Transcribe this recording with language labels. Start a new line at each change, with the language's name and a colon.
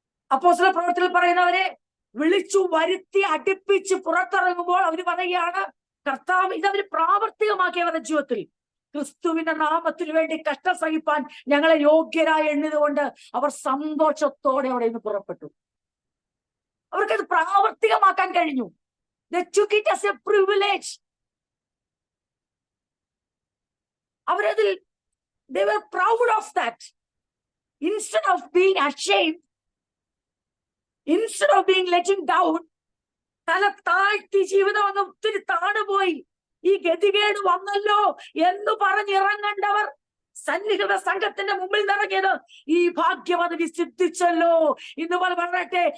Malayalam: അപ്പോസ്തല പ്രവർത്തനത്തിൽ പറയുന്നവരെ വിളിച്ചു വരുത്തി അടുപ്പിച്ച് പുറത്തിറങ്ങുമ്പോൾ അവര് പറയുകയാണ്, കർത്താവ് ഇതവര് പ്രാവർത്തികമാക്കിയ അവരുടെ ജീവിതത്തിൽ ക്രിസ്തുവിന്റെ നാമത്തിന് വേണ്ടി കഷ്ടം സഹിപ്പാൻ ഞങ്ങളെ യോഗ്യരായി എണ്ണതുകൊണ്ട് അവർ സന്തോഷത്തോടെ അവിടെ നിന്ന് പുറപ്പെട്ടു. അവർക്കത് പ്രാവർത്തികമാക്കാൻ കഴിഞ്ഞു.
English: They took it as a privilege.
Malayalam: അവരതിൽ
English: they were proud of that. Instead of being ashamed, instead of being letting down,
Malayalam: തല താഴ്ത്തി ജീവിതം അങ്ങ് ഒത്തിരി താണുപോയി, ഈ ഗതികേട് വന്നല്ലോ എന്ന് പറഞ്ഞിറങ്ങേണ്ടവർ സന്നിഹിത സംഘത്തിന്റെ മുമ്പിൽ നിറങ്ങിയത് ഈ ഭാഗ്യപദവി സിദ്ധിച്ചല്ലോ ഇന്ന് പോലെ പറയട്ടെ.